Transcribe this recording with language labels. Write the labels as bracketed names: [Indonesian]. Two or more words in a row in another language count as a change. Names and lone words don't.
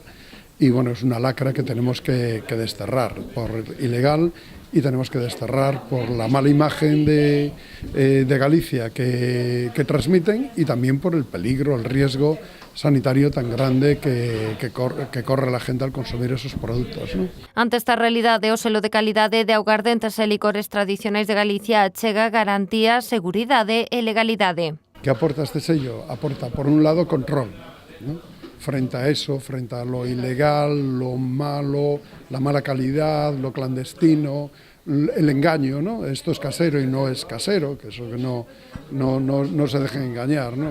[Spanish] Y bueno, es una lacra que tenemos que desterrar por ilegal y tenemos que desterrar por la mala imagen de Galicia que transmiten y también por el peligro, el riesgo sanitario tan grande que corre la gente al consumir esos productos, ¿no? [Galician] Ante esta realidade, o selo de calidade de augardentes e licores tradicionais de Galicia achega garantía, seguridade e legalidade. [Spanish] ¿Qué aporta este sello? Aporta, por un lado, control, ¿no?, frente a eso, frente a lo ilegal, lo malo, la mala calidad, lo clandestino, el engaño, ¿no? Esto es casero y no es casero, que eso que no se dejen engañar, ¿no?